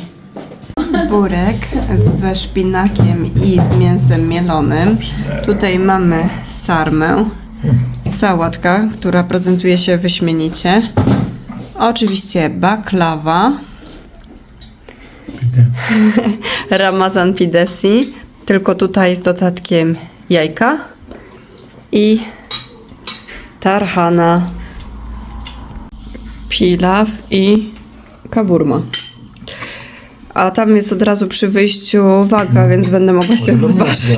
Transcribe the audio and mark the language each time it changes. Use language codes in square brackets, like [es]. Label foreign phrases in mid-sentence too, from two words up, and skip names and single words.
[pl] Burek ze szpinakiem i z mięsem mielonym. Tutaj mamy sarmę, sałatka, która prezentuje się wyśmienicie. Oczywiście baklawa, [tr] Ramazan pidesi, [pl] tylko tutaj z dodatkiem jajka i tarhana, pilaw i kawurma. A tam jest od razu przy wyjściu waga, więc będę mogła się zważyć.